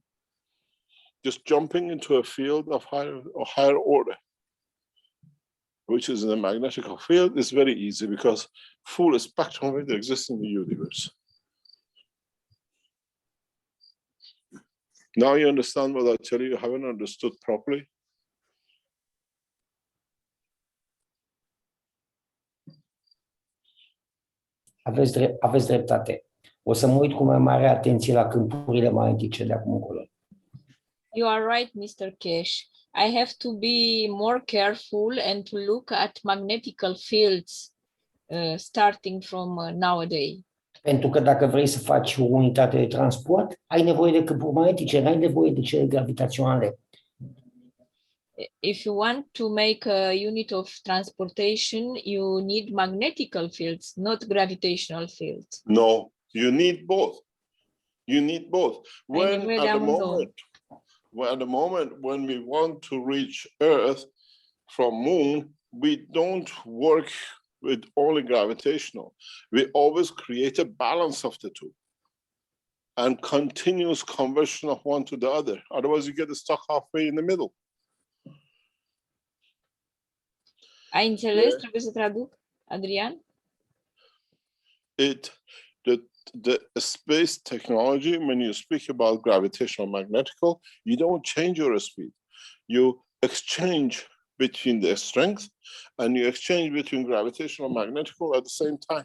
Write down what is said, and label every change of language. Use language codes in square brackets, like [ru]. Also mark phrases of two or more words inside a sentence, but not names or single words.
[en] Just jumping into a field of higher order, which is in the magnetic field, is very easy because full spectrum of it exists in the universe. Now you understand what I tell you haven't understood properly? [ro] Aveți dreptate. O să mă uit cu mai mare atenție la câmpurile magnetice de acum încolo. [en] You are right, Mr. Keshe. I have to be more careful and to look at magnetical fields starting from nowadays. [ro] Pentru că dacă vrei să faci o unitate de transport, ai nevoie de câmpuri magnetice, n-ai nevoie de cele gravitaționale. [en] If you want to make a unit of transportation, you need magnetical fields, not gravitational fields. No, you need both. You need both. At the moment when we want to reach Earth from Moon, we don't work with only gravitational. We always create a balance of the two and continuous conversion of one to the other. Otherwise, you get stuck halfway in the middle. [ro] Ai înțeles? Trebuie să traduc, Adrian? [en] The space technology, when you speak about gravitational magnetical, you don't change your speed. You exchange between their strength and you exchange between gravitational magnetical at the same time.